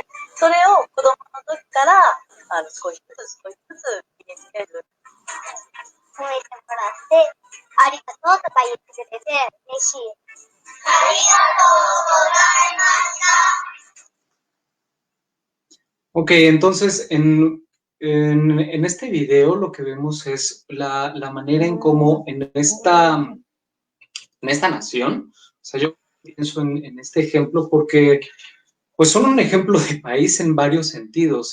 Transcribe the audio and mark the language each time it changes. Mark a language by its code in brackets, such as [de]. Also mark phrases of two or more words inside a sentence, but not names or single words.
[ja] それを子供の時から少しずつ身につける。褒めてもらってありがとうとか言ってくれて嬉しい。ありがとうございました。 [es] Ok, entonces en este video lo que vemos es la manera en cómo en esta nación, o sea, yo pienso en este ejemplo porque pues son un ejemplo de país en varios sentidos.